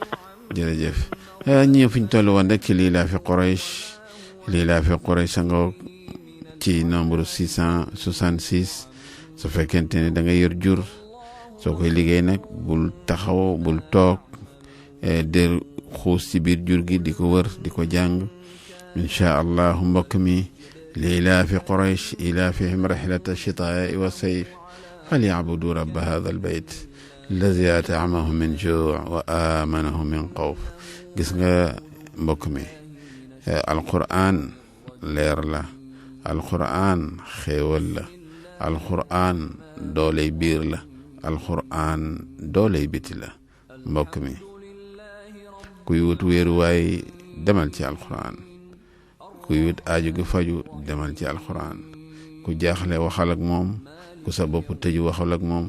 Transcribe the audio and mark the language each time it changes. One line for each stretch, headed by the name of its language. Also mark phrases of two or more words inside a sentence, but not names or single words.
Wolof: jërëjëf ñi fi ñu toll woon rek ci lii laa fi Quraysh sangoo ci nombre 666 su fekkente ne da nga yor jur. soo koy liggéey nag bul taxaw bul toog de xuus ci biir jur gi di ko wër di ko jàng
Arabic: إن شاء الله
Wolof: mbokk mi
Arabic: لإيلاف قريش إيلافهم رحلة الشتاء والصيف فليعبدوا رب هذا البيت الذي أطعمهم من جوع وآمنهم من خوف
Wolof: gis nga mbokk mi alquran leer la alquran xéewal la alquran dooley biir la alquran dooley biti la mbokk mi kuy wut wéeruwaay demal ci alquran kuy wut aaju gi faju demal ci alquran ku jaaxle waxal ak moom ku sa bopp tëju waxal ak moom